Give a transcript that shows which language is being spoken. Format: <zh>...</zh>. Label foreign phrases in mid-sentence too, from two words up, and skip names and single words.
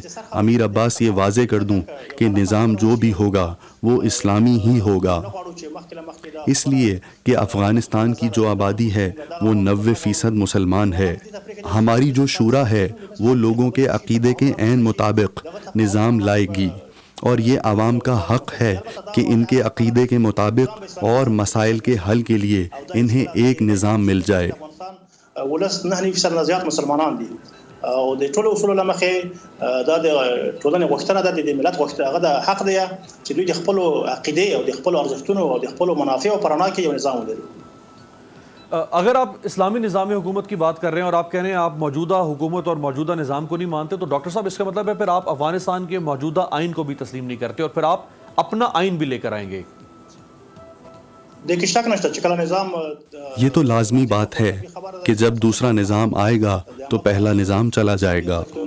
<ur>امیر عباس یہ واضح کر دوں کہ نظام جو بھی ہوگا وہ اسلامی ہی ہوگا، اس لیے کہ افغانستان کی جو آبادی ہے وہ 90% مسلمان ہے. ہماری جو شورا ہے وہ لوگوں کے عقیدے کے عین مطابق نظام لائے گی اور یہ عوام کا حق ہے کہ ان کے عقیدے کے مطابق اور مسائل کے حل کے لیے انہیں ایک نظام مل جائے.</ur> <ps>او د ټولو اصولو لمخې دا د ټولنې غوښتنه ده، د ملت غوښتنه، هغه د حق دی چې دوی د خپل عقیده او د خپل ارزښتونو او د خپل منافعو پر اړه کې یو نظام ولري.</ps> <ur>اگر آپ اسلامی نظام حکومت کی بات کر رہے ہیں اور آپ کہہ رہے ہیں آپ موجودہ حکومت اور موجودہ نظام کو نہیں مانتے، تو ڈاکٹر صاحب اس کا مطلب ہے پھر آپ افغانستان کے موجودہ آئین کو بھی تسلیم نہیں کرتے اور پھر آپ اپنا آئین بھی لے کر آئیں گے. یہ تو لازمی بات ہے کہ جب دوسرا نظام آئے گا تو پہلا نظام چلا جائے گا.</ur>